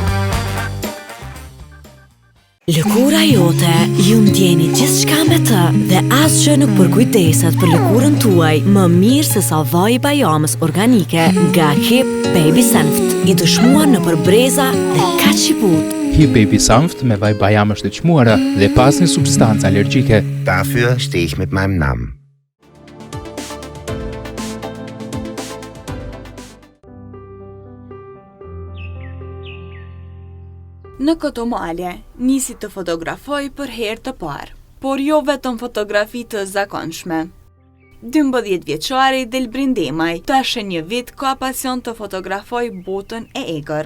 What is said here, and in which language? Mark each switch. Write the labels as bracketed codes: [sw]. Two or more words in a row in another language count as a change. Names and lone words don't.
[sq] Lëkura jote ju ndjeni gjithçka me të dhe asgjë nuk përkujdeset për lëkurën tuaj më mirë se sa vaji bajamës organike nga Hip Baby Sanft, i dëshmuar në përbreza dhe kaq i butë. Hip Baby Sanft me vaj bajamësh të çmuara dhe pas një substancë allergjike. [de] Dafür stehe ich mit meinem Namen. [sq] Në këto male, nisi të fotografoj për herë të parë, por jo vetëm fotografi të zakonshme. 12 vjeçari Del Brindemaj tash një vit ka pasion të fotografoj botën e egër.